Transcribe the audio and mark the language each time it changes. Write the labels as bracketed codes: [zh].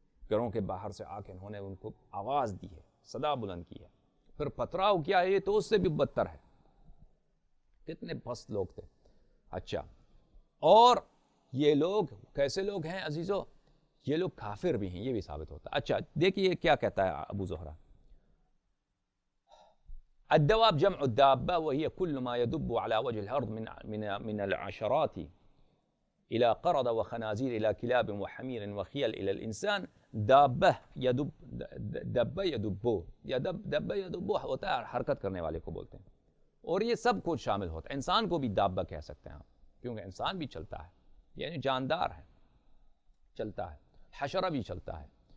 [ur] گھروں کے باہر سے آ کے انہوں نے ان کو آواز دی ہے، صدا بلند کی ہے، پھر پتھراؤ کیا ہے، یہ تو اس سے بھی بدتر ہے. کتنے پست لوگ تھے. اچھا، اور یہ لوگ کیسے لوگ ہیں عزیزو؟ یہ لوگ کافر بھی ہیں، یہ بھی ثابت ہوتا ہے. اچھا دیکھیے کیا کہتا ہے ابو زہرہ. [ar] الدواب جمع الدابہ وهي كل ما يدب على وجه الأرض من العشرات إلى قرد وخنازير إلى كلاب وحمير وخيل إلى الإنسان. [ur] دابہ دبہ ہوتا ہے حرکت کرنے والے کو بولتے ہیں، اور یہ سب کچھ شامل ہوتا ہے. انسان کو بھی دابہ کہہ سکتے ہیں آپ، کیونکہ انسان بھی چلتا ہے، یعنی جاندار ہے، چلتا ہے. حشرہ بھی چلتا ہے.